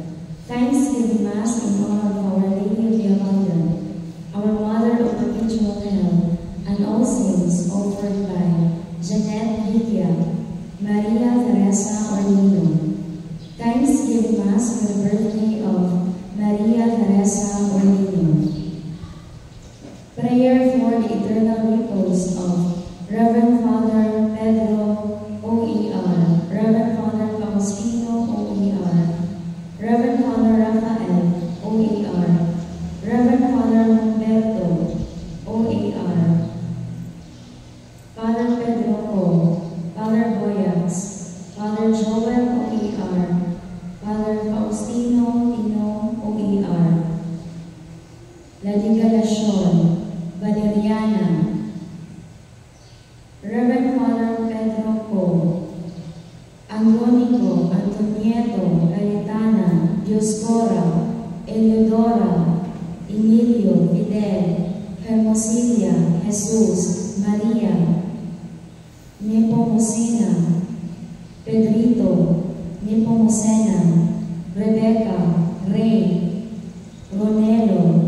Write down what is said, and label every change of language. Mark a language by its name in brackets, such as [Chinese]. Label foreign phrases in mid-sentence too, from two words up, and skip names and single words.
[English] Thanksgiving Mass in honor of Our Lady of the Abundant, our Mother of Perpetual Health, and all saints, offered by Jeanette Lydia, Maria Teresa Orlino. Thanksgiving Mass for the birthday of Maria Teresa Orlino. Prayer for the eternal repose of Reverend Father Pedro O.E.R., Reverend Father Faustino O.E.R., Reverend Father Rafael O.E.R., Reverend Father Humberto O.E.R., Father Pedro O., Father Boyax, Father Joel O.E.R., Father Faustino Tino O.E.R., La Digalacion, Valeriana, Reverend Father Pedro Co., Angonico, Antonieto, Cayetana, Dioscora, Eleodora, Emilio, Fidel, Hermosilia, Jesus, Maria, Nepomucena, Pedrito, Nepomucena, Rebecca, Ray, Ronelo,